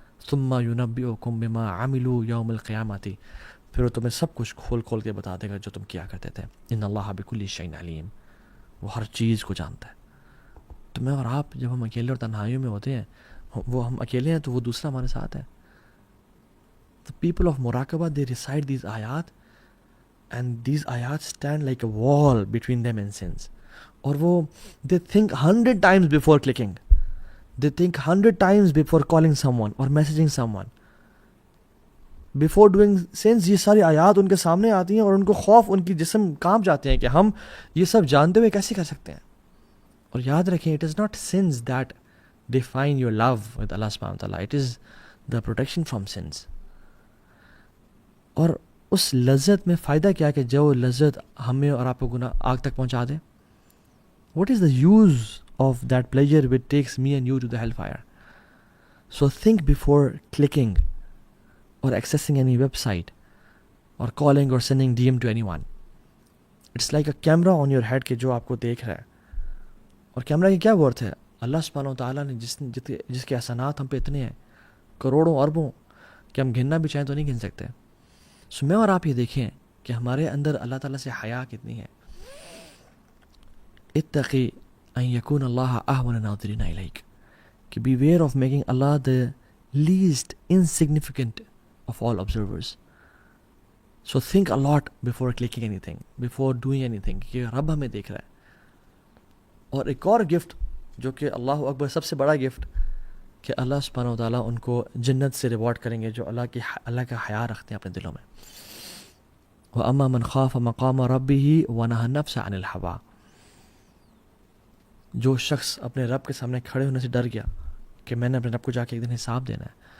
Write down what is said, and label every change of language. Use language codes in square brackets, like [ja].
[ar] ثم ينبئكم بما عملوا يوم القيامة, [ur] پھر وہ تمہیں سب کچھ کھول کھول کے بتا دے گا جو تم کیا کرتے تھے. [ar] ان اللہ بكل شيء علیم, [ur] وہ ہر چیز کو جانتا ہے. تو میں اور آپ جب ہم اکیلے اور تنہائیوں میں ہوتے ہیں, وہ ہم اکیلے ہیں تو وہ دوسرا ہمارے ساتھ ہے. [en] The people of Muraqabah, they recite these ayat, and these ayat stand like a wall between them and sins. [ur] اور وہ [en] they think 100 times before clicking, they think 100 times before calling someone or messaging someone. Before doing sins, [ur] یہ ساری آیات ان کے سامنے آتی ہیں اور ان کو خوف, ان کی جسم کانپ جاتے ہیں کہ ہم یہ سب جانتے ہوئے کیسے کر سکتے ہیں. اور یاد رکھیں, [en] it is not sins that define your love with Allah subhanahu wa ta'ala, it is the protection from sins. [ur] اور اس لذت میں فائدہ کیا کہ جو لذت ہمیں اور آپ کو گناہ آگ تک پہنچا دے. [en] What is the use of that pleasure which takes me and you to the hellfire? So think before clicking or accessing any website or calling or sending DM to anyone. It's like a camera on your head [ur] کہ جو آپ کو دیکھ رہا ہے. اور camera کی کیا ورتھ ہے؟ اللہ سبحانہ و تعالیٰ نے جس کے احسانات ہم پہ اتنے ہیں, کروڑوں اربوں, کہ ہم گننا بھی چاہیں تو نہیں گن سکتے. سو میں اور آپ یہ دیکھیں کہ ہمارے اندر اللہ تعالیٰ سے حیا کتنی ہے. [ar] اتقی ان یکون اللہ اہون الناظرین الیک, [en] کہ beware of making Allah the least insignificant of all observers. So think a lot before clicking anything, before doing anything, [ur] کہ رب ہمیں دیکھ رہا ہے. اور ایک اور گفٹ جو کہ اللہ اکبر سب سے بڑا گفٹ, کہ اللہ سبحانہ و تعالیٰ ان کو جنت سے ریوارڈ کریں گے جو اللہ کا حیا رکھتے ہیں اپنے دلوں میں. [ar] وَأَمَّا مَنْ خَافَ مَقَامَ رَبِّهِ وَنَهَى النَّفْسَ عَنِ الْهَوَىٰ, [ur] جو شخص اپنے رب کے سامنے کھڑے ہونے سے ڈر گیا کہ میں نے اپنے رب کو جا کے ایک دن حساب دینا ہے.